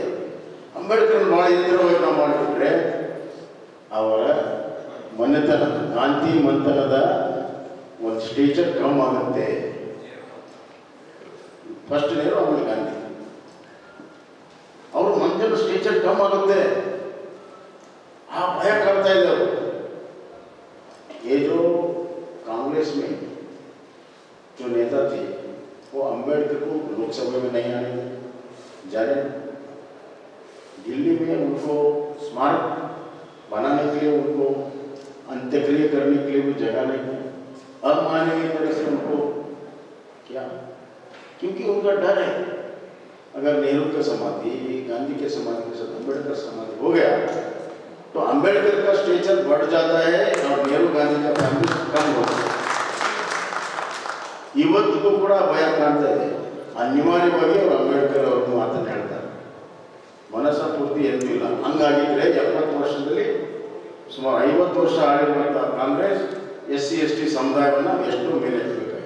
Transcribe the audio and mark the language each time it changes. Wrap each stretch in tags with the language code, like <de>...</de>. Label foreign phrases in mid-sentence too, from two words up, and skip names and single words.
<kn>ಅಂಬೇಡ್ಕರ್ ಭಾಳ ಎತ್ತರವಾಗಿ ನಾವು ಮಾಡಿಬಿಟ್ರೆ ಅವರ ಮನೆತನ, ಗಾಂಧಿ ಮಂಥನದ ಒಂದು ಸ್ಟೇಚರ್ ಕಮ್ ಆಗುತ್ತೆ. ಫಸ್ಟ್ ನೇರು ಆಮೇಲೆ ಗಾಂಧಿ, ಅವ್ರ ಮಂಥನ ಸ್ಟೇಚರ್ ಕಮ್ ಆಗುತ್ತೆ. ಆ ಭಯ ಕಾಡ್ತಾ ಇದ್ದಾರೆ.</kn> <hi>ये जो कांग्रेस में जो नेता थे वो अंबेडकर को लोकसभा में नहीं आने जा रहे। दिल्ली में उनको स्मारक बनाने के लिए, उनको अंत्यक्रिया करने के लिए भी जगह नहीं है। अमानवीय तरह से उनको क्या, क्योंकि उनका डर है अगर नेहरू का समाधि, गांधी के समाधि के साथ अंबेडकर समाधि हो गया तो अंबेडकर का स्टेचर बढ़ जाता है और नेहरू गांधी का फैमिली कम होता है.</hi> <kn>ಇವತ್ತಿಗೂ ಕೂಡ ಭಯ ಕಾಣ್ತಾ ಇದೆ. ಅನಿವಾರ್ಯವಾಗಿ ಅವರು ಅಂಬೇಡ್ಕರ್ ಅವ್ರ ಮಾತನ್ನು ಹೇಳ್ತಾರೆ, ಮನಸ್ಸ ಪೂರ್ತಿ ಏನೂ ಇಲ್ಲ. ಹಂಗಾಗಿದ್ರೆ 70 ವರ್ಷದಲ್ಲಿ ಸುಮಾರು 50 ವರ್ಷ ಆಳಿರುವಂಥ ಕಾಂಗ್ರೆಸ್ SC/ST ಸಮುದಾಯವನ್ನು ಎಷ್ಟು ಮೇಲೆ ಎತ್ತಬೇಕಾಗಿತ್ತು.</kn>